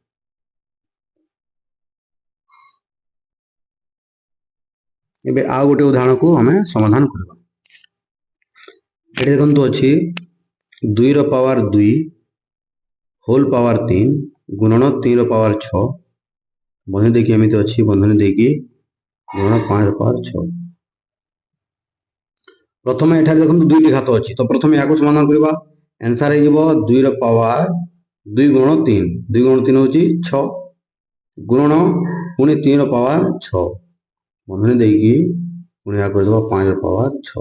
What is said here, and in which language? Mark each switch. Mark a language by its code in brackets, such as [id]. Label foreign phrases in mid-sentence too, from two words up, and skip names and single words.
[or] ଏବେ ଆଉ ଗୋଟେ ଉଦାହରଣକୁ ଆମେ ସମାଧାନ କରିବା। ଏଠି ଦେଖନ୍ତୁ ଅଛି 2 ର ପାୱାର 2 [en] whole power [or] 3 ଗୁଣନ 3 ର ପାୱାର 6, ବନ୍ଧନୀ ଦେଇକି ଏମିତି ଅଛି, ବନ୍ଧନୀ ଦେଇକି गुणन 5 ର ପାୱାର 6। ପ୍ରଥମ ଏଠାରେ ଦେଖନ୍ତୁ ଦୁଇଟି ଘାତ ଅଛି, ତ ପ୍ରଥମ ଯାକୁ ସମାଧାନ କରିବା, ଆନସର ହେଇଯିବ 2 ର ପାୱାର 2 ଗୁଣନ 3, 2 ଗୁଣନ 3 ହେଉଛି 6 ଗୁଣନ ପୁଣି 3 ର ପାୱାର 6, ବନ୍ଧନୀ ଦେଇକି ପୁଣି ଯାକୁ ଦେବା 5 ର ପାୱାର 6।